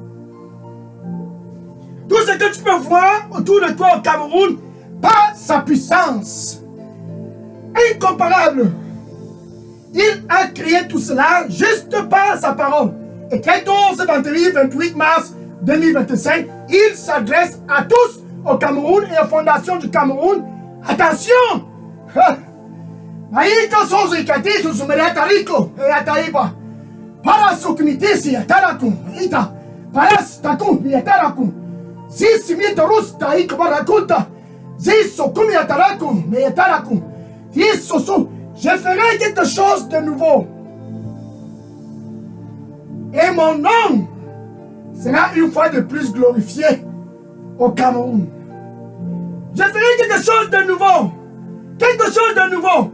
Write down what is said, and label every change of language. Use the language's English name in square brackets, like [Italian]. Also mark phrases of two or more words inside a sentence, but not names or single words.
[French] Tout ce que tu peux voir autour de toi au Cameroun, par sa puissance incomparable. Il a créé tout cela juste par sa parole. Et très tôt, ce vendredi 28 mars 2025, il s'adresse à tous au Cameroun et aux fondations du Cameroun. Attention! Maïka sozo ikati susumere tariko et ataiba. Parasukumitisi atarakum ita. Paras takum yatarakum. Si simitorus taik barakuta. Zisokumi atarakum mais yatarakum. Yisosu. Je ferai quelque chose de nouveau. Et mon nom sera une fois de plus glorifié au Cameroun. Je ferai quelque chose de nouveau. Quelque chose de nouveau.